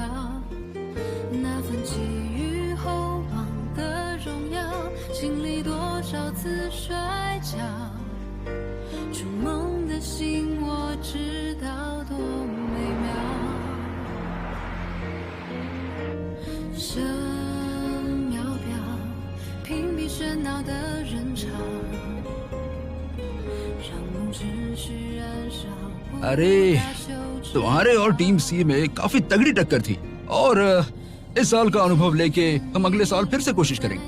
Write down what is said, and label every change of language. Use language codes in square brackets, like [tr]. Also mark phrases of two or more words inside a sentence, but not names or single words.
[zh] 那份寄予厚望的荣耀，经历多少次摔跤，筑梦的心我知道多美妙。声渺渺，屏蔽喧闹的人潮，让梦只需燃烧。 [hi] अरे तुम्हारे और टीम सी में काफी तगड़ी टक्कर थी और इस साल का अनुभव लेके हम अगले साल फिर से कोशिश करेंगे।